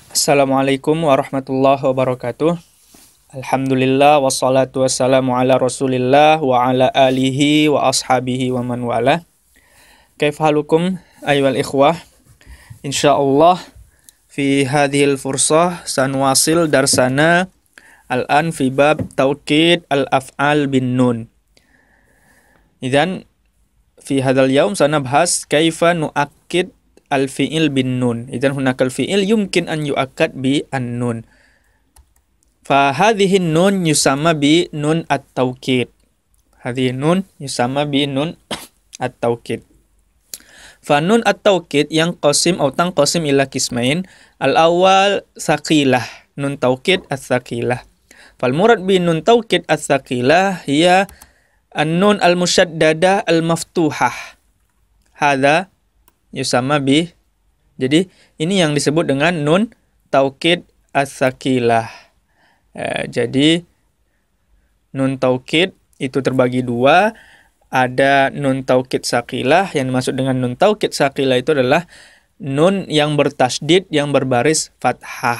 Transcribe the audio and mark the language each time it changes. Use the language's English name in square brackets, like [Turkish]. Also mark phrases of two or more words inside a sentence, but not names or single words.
[Arabic] السلام عليكم ورحمة الله وبركاته الحمد لله والصلاة والسلام على رسول الله وعلى آله وأصحابه ومن والاه. كيف حالكم أيها الإخوة? إن شاء الله في هذه الفرصة سنواصل درسنا الآن في باب توكيد الأفعال بالنون. إذن في هذا اليوم سنبحث كيف نؤكد الفعل بالنون. إذن هناك الفعل يمكن أن يؤكد بالنون. فهذه نون يسمى بنون التوكيد. هذه نون يسمى بنون التوكيد. فنون التوكيد ينقسم atau تنقسم إلى قسمين. الأول ثقيلة نون التوكيد الثقيلة. فالمراد بنون التوكيد الثقيلة هي النون المشددة المفتوحة. هذا يسمى ب. [Indonesian] Jadi ini yang disebut dengan [Arabic] نون التوكيد الثقيلة. [Indonesian] Jadi [Arabic] نون توكيد [Indonesian] itu terbagi dua. Ada [Arabic] نون توكيد ثقيلة, [Indonesian] yang dimaksud dengan [Arabic] نون توكيد ثقيلة [Indonesian] itu adalah nun yang bertasydid yang berbaris fathah.